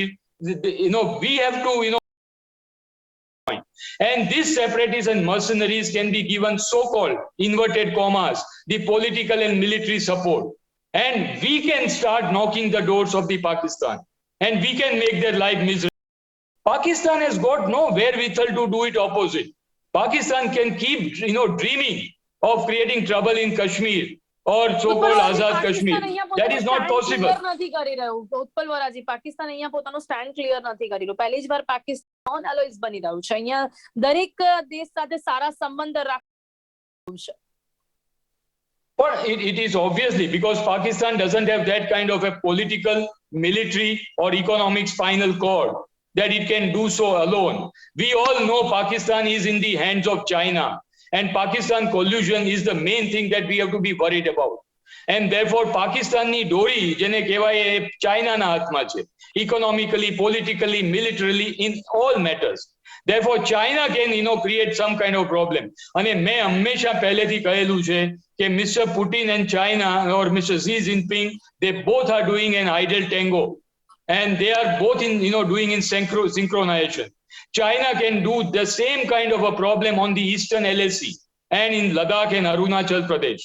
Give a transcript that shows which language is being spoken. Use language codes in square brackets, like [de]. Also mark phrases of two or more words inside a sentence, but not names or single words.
[en] We have to and these separatists and mercenaries can be given so-called inverted commas, the political and military support, and we can start knocking the doors of the Pakistan, and we can make their life miserable. Pakistan has got no wherewithal to do it opposite. Pakistan can keep dreaming of creating trouble in Kashmir or so-called Azad [gu] પાકિસ્તાન [en] Kashmir. [gu] અહીંયા [en] That [gu] પોતાનું [en] is not stand possible. [gu] clear નથી કરી રહ્યું. ઉત્પલ વરાજી, પાકિસ્તાન અહીંયા પોતાનું [en] stand clear [gu] નથી કરી રહ્યું. પહેલી જ વાર પાકિસ્તાન [en] non aligned [gu] બની રહ્યું છે. અહીંયા દરેક દેશ સાથે સારા સંબંધ રાખવું છે. [en] But it is obviously because Pakistan doesn't have that kind of a political, military, or economic spinal cord that it can do so alone. We all know Pakistan is in the hands of China, and Pakistan collusion is the main thing that we have to be worried about. And therefore, [gu] પાકિસ્તાન ની દોરી જેને કહેવાય ચાઇના ના હાથમાં છે, [en] economically, politically, militarily, in all matters. Therefore, China can, create some kind of problem. [gu] અને મેં હંમેશા પહેલેથી કહેલું છે કે Mr. [en] Putin and China or Mr. Xi Jinping, they both are doing an idle tango, and they are both in, doing in synchronization. China can do the same kind of a problem on the Eastern LAC and in Ladakh and Arunachal Pradesh.